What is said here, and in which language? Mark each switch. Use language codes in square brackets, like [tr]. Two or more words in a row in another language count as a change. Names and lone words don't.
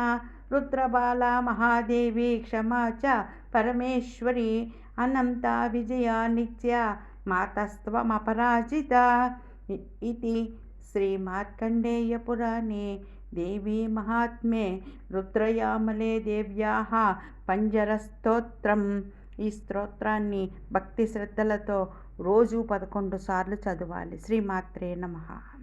[sa] रुद्रबाला महादेवी क्षमा च परमेश्वरी अनन्ता विजया नित्या मातस्त्वमपराजिता। इति श्रीमार्कण्डेयपुराणे देवी महात्म्ये रुद्रयामले देव्याः పంజరస్తోత్రం। [te] ఈ స్తోత్రాన్ని భక్తి శ్రద్ధలతో రోజు 11 సార్లు చదవాలి. [sa] శ్రీమాత్రే నమః.